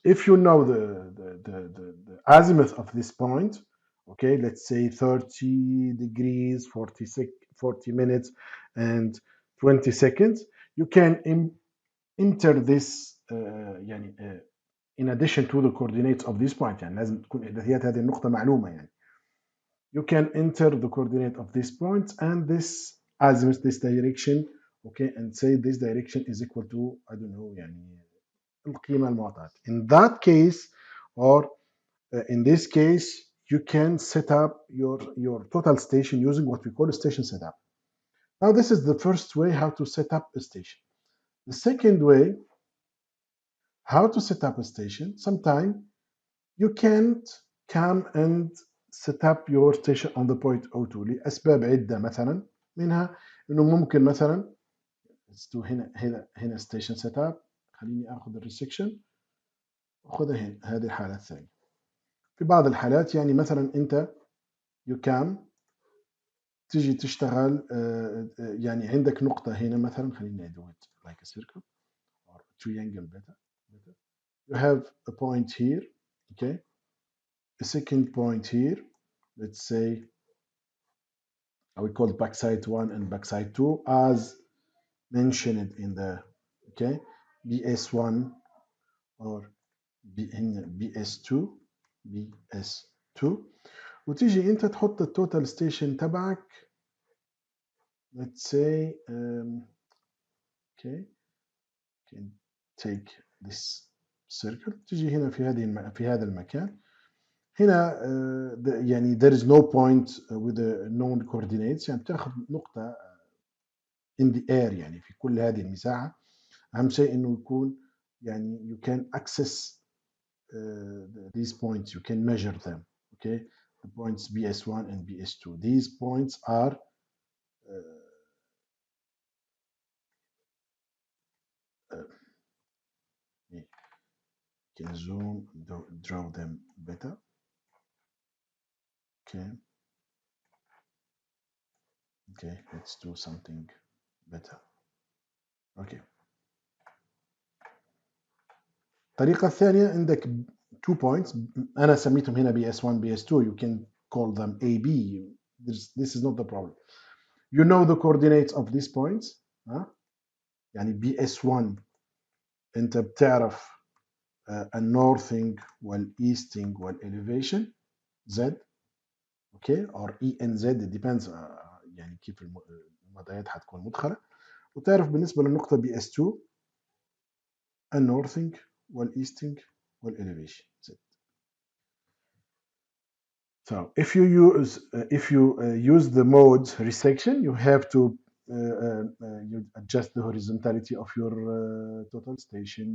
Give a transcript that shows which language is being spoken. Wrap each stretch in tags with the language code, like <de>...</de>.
<en>If you know the azimuth of this point, okay, let's say 30 degrees, 40 minutes, and 20 seconds, you can enter this يعني in addition to the coordinates of this point.</en> <ar>يعني لازم تكون إحداثيات هذه النقطة معلومة يعني.</ar> <en>You can enter the coordinate of this point and this azimuth, this direction, okay, and say this direction is equal to, I don't know,</en> <ar>يعني القيمة المعطاة.</ar> <en>In that case, or in this case, you can set up your total station using what we call a station setup. Now, this is the first way how to set up a station. The second way, how to set up a station, sometimes you can't come and set up your station on the point O2</en> <ar>لأسباب عدة. مثلا منها إنه ممكن مثلا</ar> <en>let's do</en> <ar>هنا station setup. خليني آخذ الريسكشن وأخذها هنا، هذه الحالة الثانية. في بعض الحالات يعني مثلا أنت</ar> <en>you can</en> <ar>تيجي تشتغل يعني عندك نقطة هنا مثلا. خليني</ar> <en>do it like a circle or triangle better. You have a point here, okay, a second point here. Let's say we call backside 1 and backside 2 as mentioned in the okay BS1 or BS2 BS2.</en> <ar>وتيجي انت تحط التوتال ستيشن تبعك.</ar> <en>let's say okay, can take this circle.</en> <ar>تيجي هنا في هذا المكان هنا يعني</ar> <en>there is no point with the known coordinates.</en> <ar>يعني تاخذ نقطة</ar> <en>in the air</en> <ar>يعني في كل هذه المساحة. أهم شيء إنه يكون يعني</ar> <en>you can access these points, you can measure them. Okay, the points BS1 and BS2. These points are you can zoom, draw them better. Okay, okay, let's do something better. Okay.</en> <ar>الطريقة الثانية عندك</ar> <en>two points.</en> <ar>أنا سميتهم هنا BS1 BS2.</ar> <en>You can call them AB. This is not the problem. You know the coordinates of these points.</en> <ar>يعني BS1 أنت بتعرف النورثينج والإيستينج والإليفيشن Z. okay, or ENZ, it depends يعني كيف المعطيات حتكون مدخلة. وتعرف بالنسبة للنقطة BS2 النورثينج والإيستينج والإليفيشن Z.</ar> <en>So if you use the mode resection, you have to you adjust the horizontality of your total station.</en>